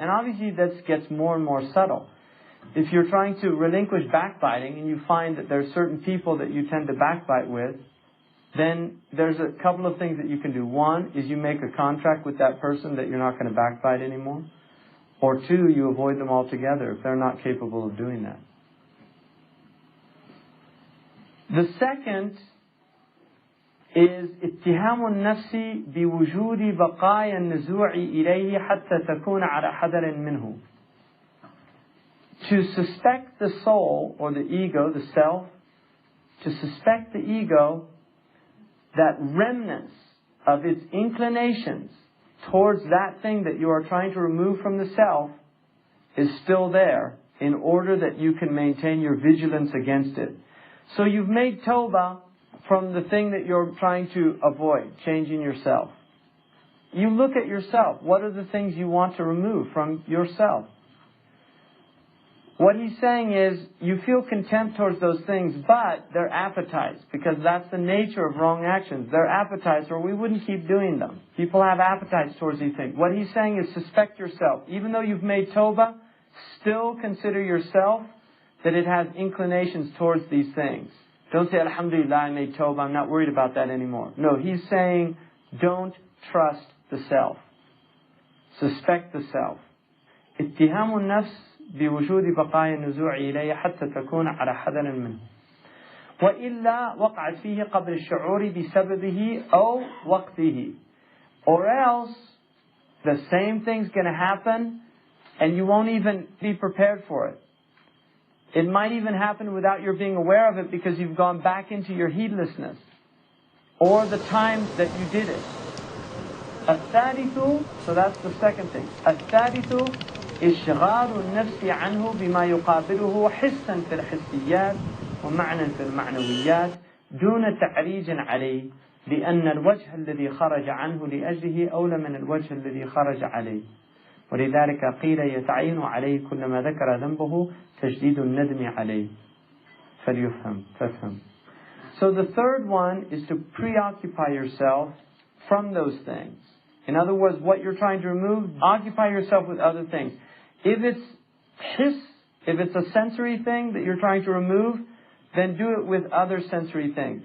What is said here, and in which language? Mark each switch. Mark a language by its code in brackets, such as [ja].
[en] And obviously that gets more and more subtle. If you're trying to relinquish backbiting and you find that there's certain people that you tend to backbite with, then there's a couple of things that you can do. One is you make a contract with that person that you're not going to backbite anymore. Or two, you avoid them altogether if they're not capable of doing that. The second is [ar] اتهام النفس بوجود بقايا النزوع إليه حتى تكون على حذر منه. [en] To suspect the soul or the ego, the self, to suspect the ego that remnants of its inclinations towards that thing that you are trying to remove from the self is still there in order that you can maintain your vigilance against it. So you've made tawbah from the thing that you're trying to avoid, changing yourself. You look at yourself. What are the things you want to remove from yourself? What he's saying is, you feel contempt towards those things, but they're appetites, because that's the nature of wrong actions. They're appetites, or we wouldn't keep doing them. People have appetites towards these things. What he's saying is, suspect yourself. Even though you've made tawbah, still consider yourself that it has inclinations towards these things. Don't say, Alhamdulillah, I made tawbah, I'm not worried about that anymore. No, he's saying, don't trust the self. Suspect the self. [ar] اتهام النفس بوجود بقايا النزوع إليه حتى تكون على حذر منه. وإلا وقعت فيه قبل الشعور بسببه أو وقته. [en] Or else, the same thing's going to happen and you won't even be prepared for it. It might even happen without your being aware of it because you've gone back into your heedlessness. Or the time that you did it. [ar] الثالث, [en] so that's the second thing. [ar] الثالث إشغال النفس عنه بما يقابله حسا في الحسيات ومعنى في المعنويات دون تعريج عليه لأن الوجه الذي خرج عنه لأجله أولى من الوجه الذي خرج عليه ولذلك قيل يتعين عليه كلما ذكر ذنبه تجديد الندم عليه فافهم. [en] So the third one is to preoccupy yourself from those things. In other words, what you're trying to remove, occupy yourself with other things. If it's hiss, if it's a sensory thing that you're trying to remove, then do it with other sensory things.